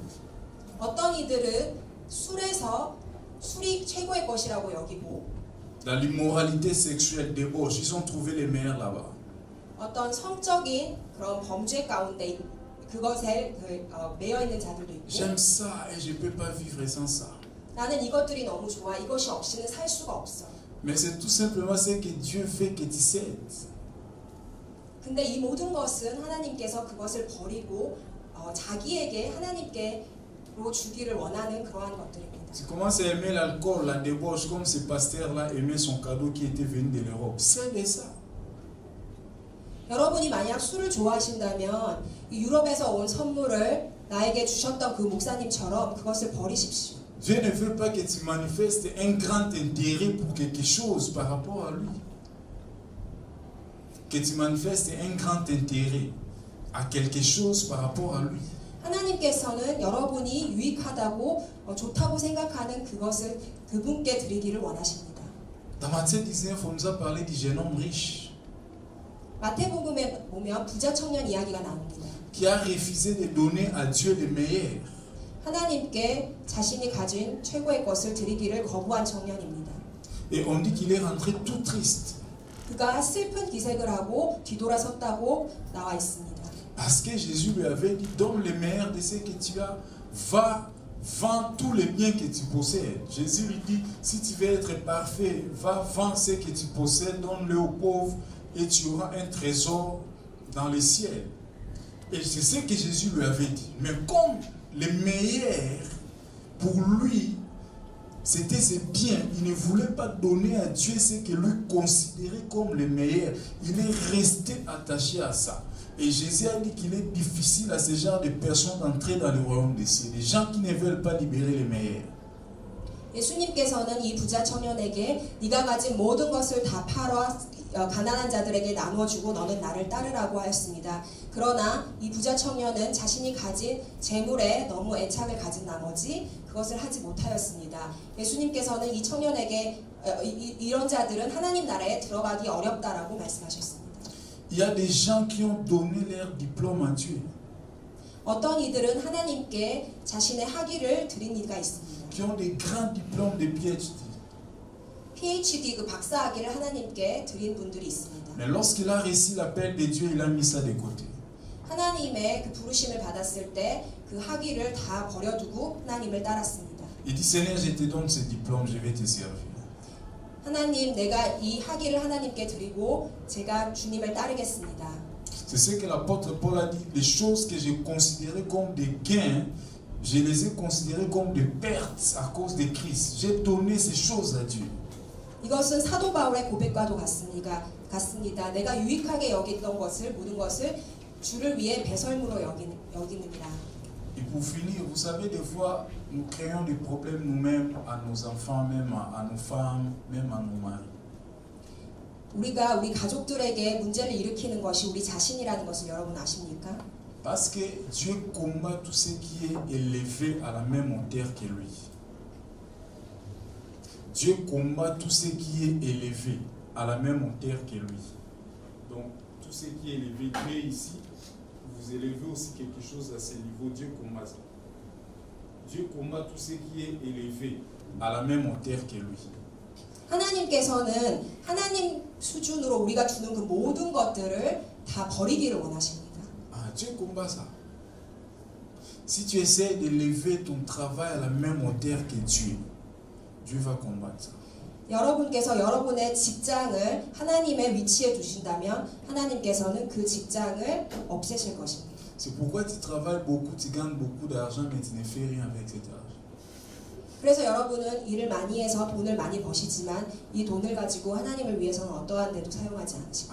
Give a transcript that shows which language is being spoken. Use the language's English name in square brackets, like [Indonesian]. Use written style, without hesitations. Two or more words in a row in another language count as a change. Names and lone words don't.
[Korean] 어떤 이들은 술에서 술이 최고의 것이라고 여기고 [French] dans l'immoralité sexuelle, débauche, ils ont trouvé les meilleurs là-bas. [Korean] 어떤 성적인 그런 범죄 가운데 그것에 매여 있는 자들도 있고 [French] J'aime ça et je ne peux pas vivre sans ça. [Korean] 나는 이것들이 너무 좋아. 이것이 없이는 살 수가 없어. [French] Mais c'est tout simplement ce que Dieu fait que tu cèdes. [Korean] 근데 이 모든 것은 하나님께서 그것을 버리고 자기에게 하나님께로 주기를 원하는 그러한 것들입니다. [French] Tu commences à aimer l'alcool, la débauche, comme ce pasteur-là aimait son cadeau qui était venu de l'Europe. C'est ça. [Korean] 여러분이 만약 술을 좋아하신다면 이 유럽에서 온 선물을 나에게 주셨던 그 목사님처럼 그것을 버리십시오. [French] Dieu ne veut pas que tu manifestes un grand intérêt pour quelque chose par rapport à lui. Que tu manifestes un grand intérêt à quelque chose par rapport à lui. [Korean] 하나님께서는 여러분이 유익하다고 좋다고 생각하는 그것을 그분께 드리기를 원하십니다. [French] Dans Matthieu 19, on nous a parlé du jeune homme riche [Korean] 마태복음에 보면 부자 청년 이야기가 나옵니다. [French] qui a refusé de donner à Dieu le meilleur. [Korean] 하나님께 자신이 가진 최고의 것을 드리기를 거부한 청년입니다. [French] Et on dit qu'il est rentré tout triste. [Korean] 그가 슬픈 기색을 하고 뒤돌아섰다고 나와 있습니다. [French] Parce que Jésus lui avait dit, donne le meilleur de ce que tu as, va, vends tous les biens que tu possèdes. Jésus lui dit, si tu veux être parfait, va, vends ce que tu possèdes, donne-le aux pauvres et tu auras un trésor dans le ciel. Et c'est ce que Jésus lui avait dit. Mais comme le meilleur, pour lui, c'était ses biens, il ne voulait pas donner à Dieu ce que lui considérait comme le meilleur. Il est resté attaché à ça. Et Jésus a dit qu'il est difficile à ce genre de personnes d'entrer dans le royaume des cieux. Les gens qui ne veulent pas libérer les meilleurs. [Korean] 예수님께서는 이 부자 청년에게 네가 가진 모든 것을 다 팔아 가난한 자들에게 나눠주고 너는 나를 따르라고 하였습니다. 그러나 이 부자 청년은 자신이 가진 재물에 너무 애착을 가진 나머지 그것을 하지 못하였습니다. 예수님께서는 이 청년에게 이런 자들은 하나님 나라에 들어가기 어렵다라고 말씀하셨습니다. [French] Il y a des gens qui ont donné leur diplôme à Dieu. [Korean] 어떤 이들은 하나님께 자신의 학위를 드린 이가 있습니다. [French] Qui ont des grands diplômes de PhD. [Korean] PhD 그 박사 학위를 하나님께 드린 분들이 있습니다. [French] Mais lorsqu'il a reçu l'appel de Dieu, il a mis ça de côté. [Korean] 하나님의 그 부르심을 받았을 때 그 학위를 다 버려두고 하나님을 따랐습니다. [French] Il dit, Seigneur, je te donne ce diplôme, je vais te servir. [Korean] 하나님, 내가 이 학위를 하나님께 드리고 제가 주님을 따르겠습니다. [French] C'est ce que l'apôtre Paul a dit. Les choses que j'ai considérées comme des gains, je les ai considérées comme des pertes à cause de Christ. J'ai donné ces choses à Dieu. [Korean] 이것은 사도 바울의 고백과도 같습니다. 내가 유익하게 여겼던 것을 모든 것을 주를 위해 배설물로 여기느니라. [French] Et pour finir, vous savez, des fois, nous créons des problèmes nous-mêmes, à nos enfants, même à nos femmes, même à nos maris. [Korean] 우리가 우리 가족들에게 문제를 일으키는 것이 우리 자신이라는 것을 여러분 아십니까? [French] Parce que Dieu combat tout ce qui est élevé à la même hauteur que lui. Dieu combat tout ce qui est élevé à la même hauteur que lui. Donc, tout ce qui est élevé, Dieu ici, vous élevez aussi quelque chose à ce niveau, Dieu combat ça. Dieu combat tout ce qui est élevé à la même hauteur que lui. [Korean] 하나님께서는 하나님 수준으로 우리가 주는 그 모든 것들을 다 버리기를 원하십니다. [French] Ah, Dieu combat ça. Si tu essaies d'élever ton travail à la même hauteur que Dieu, Dieu va combattre ça. [Korean] 여러분께서 여러분의 직장을 하나님의 위치에 두신다면 하나님께서는 그 직장을 없애실 것입니다. [French] C'est pourquoi tu travailles beaucoup, tu gagnes beaucoup d'argent, mais tu ne fais rien avec cet argent. [Korean] 그래서 여러분은 일을 많이 해서 돈을 많이 버시지만 이 돈을 가지고 하나님을 위해서는 어떠한 데도 사용하지 않으십니다.